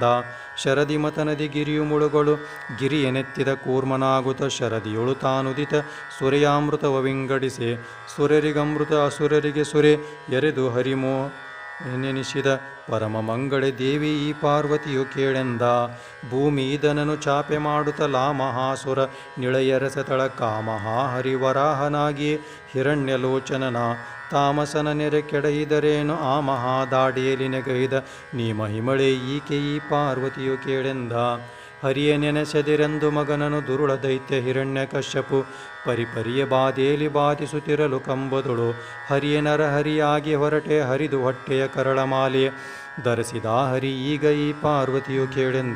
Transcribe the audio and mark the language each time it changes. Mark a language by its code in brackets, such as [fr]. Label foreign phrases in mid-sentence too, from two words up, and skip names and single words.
[kn] ಶರದಿ ಮತನದಿ ಗಿರಿಯು ಮುಳುಗಳು ಗಿರಿಯನೆತ್ತಿದ ಕೂರ್ಮನಾಗುತ್ತ ಶರದಿಯೊಳು ತಾನುದಿತ ಸುರೆಯಾಮೃತವ ವಿಂಗಡಿಸೆ ಸುರರಿಗಮೃತ ಅಸುರರಿಗೆ ಸುರೆ ಎರೆದು ಹರಿಮೋ ನೆನೆಸಿದ ಪರಮ ಮಂಗಳೆ ದೇವಿ ಈ ಪಾರ್ವತಿಯು ಕೇಳೆಂದ. ಭೂಮಿ ಇದನನು ಚಾಪೆ ಮಾಡುತ್ತ ಲಾಮಹಾಸುರ ನಿಳೆಯರಸತಳ ಕಾಮಹ ಹರಿವರಾಹನಾಗಿ ಹಿರಣ್ಯಲೋಚನನ ತಾಮಸನ ನೆರೆ ಕೆಡಹಿದರೇನು ಆ ಮಹಾದಾಡಿಯಲ್ಲಿ ನೆಗೈದ ನೀ ಮಹಿಮಳೆ ಈಕೆ ಈ ಪಾರ್ವತಿಯು ಕೇಳೆಂದ. ಹರಿಯ ನೆನೆಸೆದಿರೆಂದು ಮಗನನು ದುರುಳ ದೈತ್ಯ ಹಿರಣ್ಯ ಕಶ್ಯಪು ಪರಿಪರಿಯ ಬಾಧೆಯಲ್ಲಿ ಬಾಧಿಸುತ್ತಿರಲು ಕಂಬದಳು ಹರಿಯ ನರಹರಿಯಾಗಿ ಹೊರಟೆ ಹರಿದು ಹೊಟ್ಟೆಯ ಕರಳಮಾಲೆ ಧರಿಸಿದ ಹರಿ ಈಗ ಈ ಪಾರ್ವತಿಯು ಕೇಳೆಂದ.